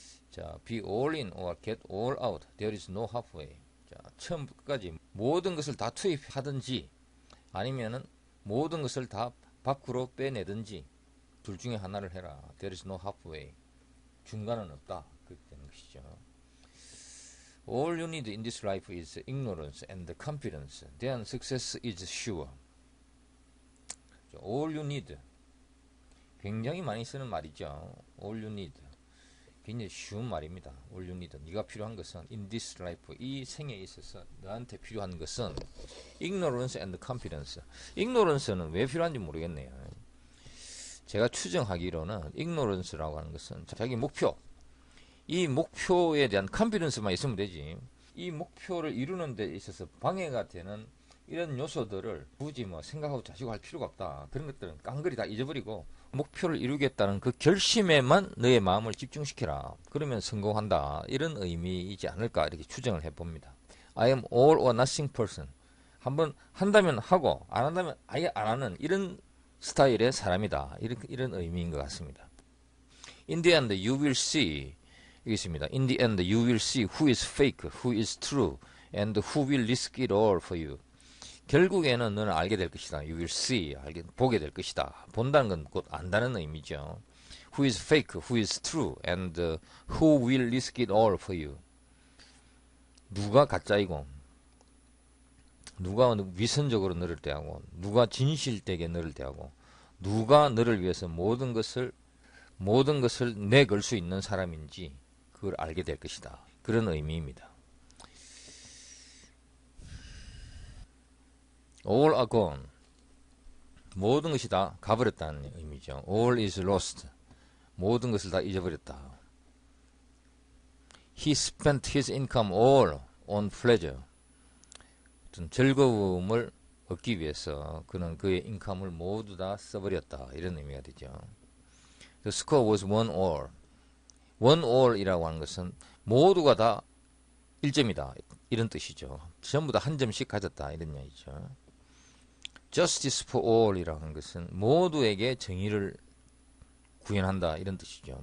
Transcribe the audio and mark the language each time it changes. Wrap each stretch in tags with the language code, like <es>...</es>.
<en>자, be all in or get all out. There is no halfway.</en> <ko>자, 처음부터 끝까지 모든 것을 다 투입하든지 아니면은 모든 것을 다 밖으로 빼내든지 둘 중에 하나를 해라.</ko> <en>There is no halfway.</en> <ko>중간은 없다. 그렇게 되는 것이죠.</ko> <en>All you need in this life is ignorance and confidence. Then success is sure. All you need.</en> <ko>굉장히 많이 쓰는 말이죠.</ko> <en>All you need.</en> <ko>굉장히 쉬운 말입니다.</ko> <en>All you need.</en> <ko>네가 필요한 것은</ko> <en>in this life.</en> <ko>이 생에 있어서 너한테 필요한 것은</ko> <en>ignorance and confidence.</en> <ko>ignorance는 왜 필요한지 모르겠네요. 제가 추정하기로는 ignorance라고 하는 것은 자기 목표, 이 목표에 대한 confidence만 있으면 되지, 이 목표를 이루는 데 있어서 방해가 되는 이런 요소들을 굳이 뭐 생각하고 자시고 할 필요가 없다. 그런 것들은 깡그리 다 잊어버리고 목표를 이루겠다는 그 결심에만 너의 마음을 집중시켜라. 그러면 성공한다. 이런 의미이지 않을까 이렇게 추정을 해봅니다.</ko> <en>I am all or nothing person.</en> <ko>한번 한다면 하고 안 한다면 아예 안 하는 이런 스타일의 사람이다. 이런 의미인 것 같습니다.</ko> <en>In the end you will see.</en> <ko>여기 있습니다.</ko> <en>In the end you will see who is fake, who is true, and who will risk it all for you.</en> <ko>결국에는 너는 알게 될 것이다.</ko> <en>You will see.</en> <ko>보게 될 것이다. 본다는 건 곧 안다는 의미죠.</ko> <en>Who is fake, who is true, and who will risk it all for you.</en> <ko>누가 가짜이고 누가 위선적으로 너를 대하고 누가 진실되게 너를 대하고 누가 너를 위해서 모든 것을 내걸 수 있는 사람인지 그걸 알게 될 것이다. 그런 의미입니다.</ko> <en>All are gone.</en> <ko>모든 것이 다 가버렸다는 의미죠.</ko> <en>All is lost.</en> <ko>모든 것을 다 잊어버렸다.</ko> <en>He spent his income all on pleasure.</en> <ko>어떤 즐거움을 얻기 위해서 그는 그의 인컴을 모두 다 써버렸다. 이런 의미가 되죠.</ko> <en>The score was 1-all.</en> <ko>1-all이라고 하는 것은 모두가 다 1점이다. 이런 뜻이죠. 전부 다 한 점씩 가졌다. 이런 얘기죠.</ko> <en>Justice for all</en> <ko>이라고 하는 것은 모두에게 정의를 구현한다. 이런 뜻이죠.</ko>